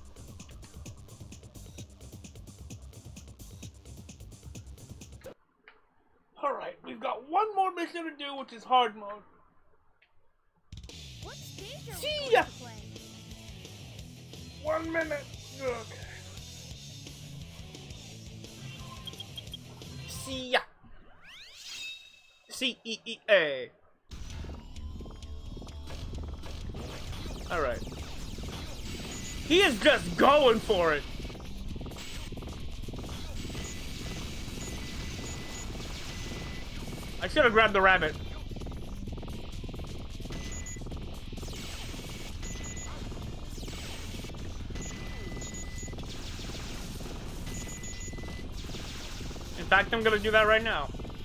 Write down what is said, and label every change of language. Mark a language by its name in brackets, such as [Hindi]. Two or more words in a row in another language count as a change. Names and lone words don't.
[English] Alright, we've got 1 more mission to do, which is hard mode. What stage are See we ya! going to play? 1 minute. Okay. See ya. C-E-E-A. Alright. He is just going for it. I should have grabbed the rabbit. In fact, I'm gonna do that right now.